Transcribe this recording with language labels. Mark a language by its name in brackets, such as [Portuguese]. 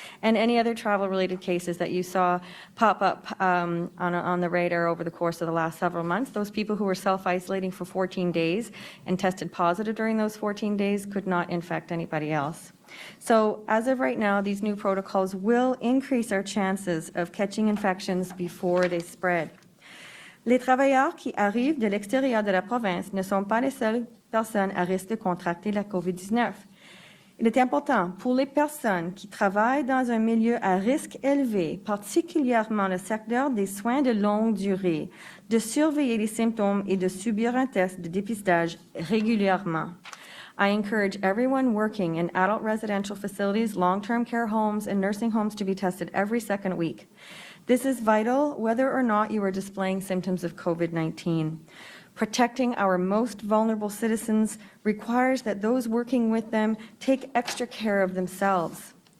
[English] And any other travel-related cases that you saw pop up on the radar over the course of the last several months, those people who were self-isolating for 14 days and tested positive during those 14 days could not infect anybody else. So as of right now, these new protocols will increase our chances of catching infections before they spread. [French] Les travailleurs qui arrivent de l'extérieur de la province ne sont pas les seules personnes à risque de contracter la COVID-19. Il est important pour les personnes qui travaillent dans un milieu à risque élevé, particulièrement le secteur des soins de longue durée, de surveiller les symptômes et de subir un test de dépistage régulièrement. [English] I encourage everyone working in adult residential facilities, long-term care homes, and nursing homes to be tested every second week. This is vital whether or not you are displaying symptoms of COVID-19. Protecting our most vulnerable citizens requires that those working with them take extra care of themselves.